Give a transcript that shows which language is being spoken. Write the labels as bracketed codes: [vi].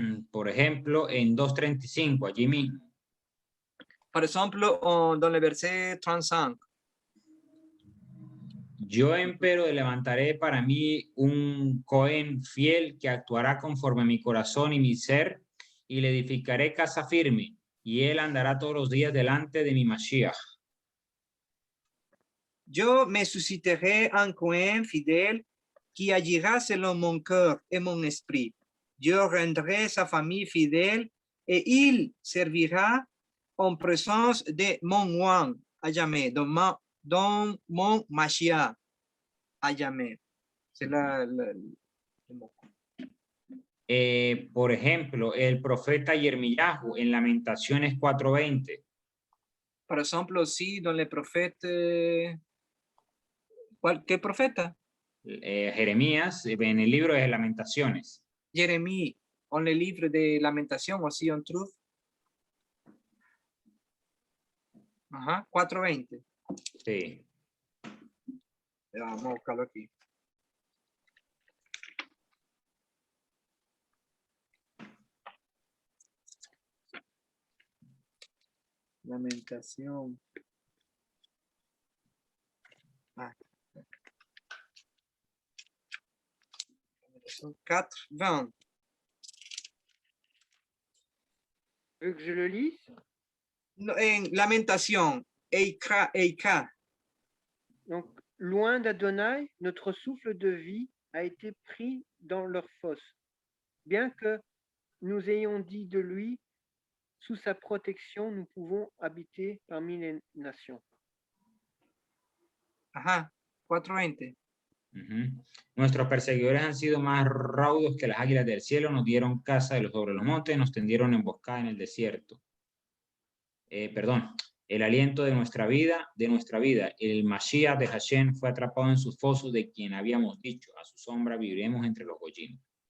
[es] Por ejemplo, en 2:35, allí mismo. [fr] Par exemple, dans le verset 35. [es] Yo empero levantaré para mí un Cohen fiel que actuará conforme a mi corazón y mi ser, y le edificaré casa firme, y él andará todos los días delante de mi Mashiach. [fr] Yo me susciterai un Cohen fidèle qui agira selon mon cœur et mon esprit. Je rendrai sa famille fidèle et il servira en présence de mon ouam à jamais, dans mon Mashiach à jamais. C'est le mot. [es] Por ejemplo, el profeta Yermiyahu en Lamentaciones 4:20. [fr] Par exemple, aussi dans les prophètes, [es] ¿qué profeta? Jeremías, en el libro de Lamentaciones. [fr] Jérémie, en le livre de Lamentations aussi on trouve. [es] 4:20. Sí. Vamos a buscarlo aquí. Lamentación. Lamentación 4:20. [fr] Tu veux que je le lise? [es] No, en Lamentación, Eika. [fr] Donc, loin d'Adonai, notre souffle de vie a été pris dans leur fosse. Bien que nous ayons dit de lui, sous sa protection, nous pouvons habiter parmi les nations. [es] 4:20. Nuestros perseguidores han sido más raudos que las águilas del cielo, nos dieron casa sobre los montes, nos tendieron emboscada en el desierto. El aliento de nuestra vida, el Mashiach de Hashem fue atrapado en sus fosos, de quien habíamos dicho, a su sombra viviremos entre los gollinos.